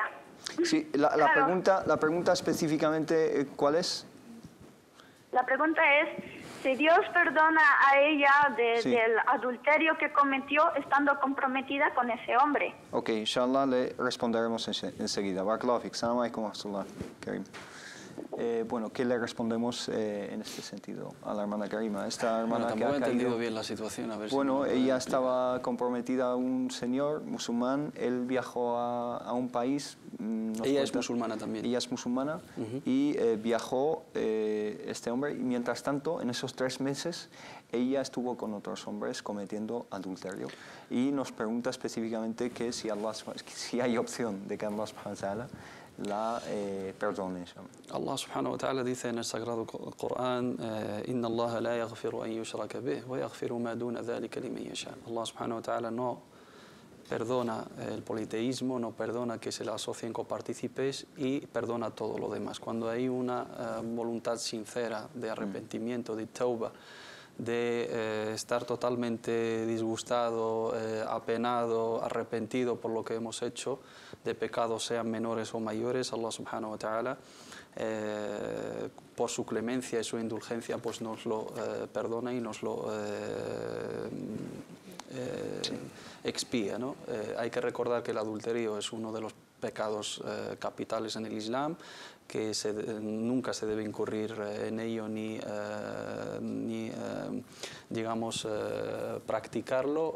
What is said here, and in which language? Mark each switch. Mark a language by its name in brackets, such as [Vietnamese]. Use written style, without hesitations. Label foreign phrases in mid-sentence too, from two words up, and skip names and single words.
[Spanish] Sí, la pregunta específicamente, ¿cuál es? La pregunta es si Dios perdona a ella del adulterio que cometió estando comprometida con ese hombre. Ok, inshallah le responderemos enseguida. [Arabic] بارك الله فيك. السلام عليكم ورحمة الله، Karim. [Spanish] Bueno, ¿qué le respondemos en este sentido a la hermana Karima? Esta hermana tampoco he entendido bien la situación. A ver ella estaba comprometida a un señor musulmán, él viajó a un país. Ella es musulmana también. Ella es musulmana y viajó este hombre y mientras tanto, en esos 3 meses, ella estuvo con otros hombres cometiendo adulterio y nos pregunta específicamente que si hay opción de que [Arabic] الله سبحانه وتعالى [Spanish] la perdone. [Arabic] الله سبحانه وتعالى [Spanish] dice en el Sagrado Corán: [Arabic] إن الله لا يغفر أن يشرك به ويغفر ما دون ذلك لمن يشاء. الله سبحانه وتعالى [Spanish] no perdona el politeísmo, no perdona que se le asocien copartícipes y perdona todo lo demás. Cuando hay una voluntad sincera de arrepentimiento, de tauba, de estar totalmente disgustado, apenado, arrepentido por lo que hemos hecho, de pecados sean menores o mayores, [Arabic] الله سبحانه وتعالى [Spanish] por su clemencia y su indulgencia pues nos lo perdona y nos lo expía, ¿no? Hay que recordar que el adulterio es uno de los pecados capitales en el Islam, que nunca se debe incurrir en ello ni digamos, practicarlo.